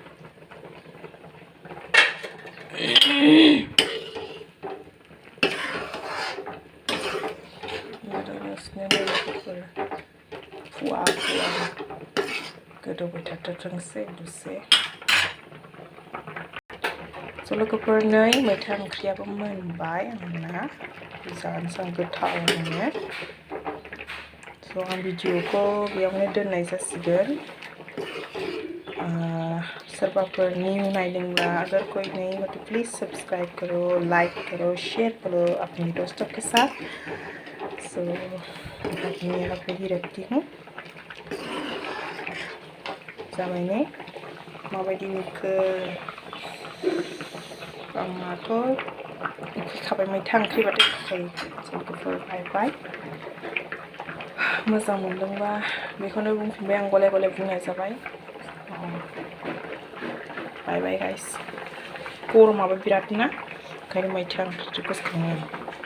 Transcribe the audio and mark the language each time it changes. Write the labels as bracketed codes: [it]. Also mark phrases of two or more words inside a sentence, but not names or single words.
[brx] फुवा गोदौबाय थाथोंसै दसे। स' लोगोफोर नै मैथा ओंख्रियाबो मोनबाय आंना जानोसै गोथाव मोनो स' आं भिडिअखौ बेयावनो दोननाय जासिगोन सोरबाफोर न्यू नायदोंब्ला [hi] अगर कोई नहीं हो तो प्लीज़ सब्सक्राइब करो, लाइक करो, शेयर करो अपने दोस्तों के साथ। सो अपनी यहाँ पे ही रखती हूँ [brx] जाबायने माबायदि नुखो आंनाथ' उखैखाबाय मैथा ओंख्रिबाथाय उखैखायो लोगोफोर [en] bye bye [brx] मोजां मोनदोंबा बेखौनो बुंफिनबाय आं गले गले बुंनाय जाबाय [en] bye bye guys [brx] गरमाबो बिराद ना ओंखायनो मैथा ओंख्रिखौ गोसोखाङो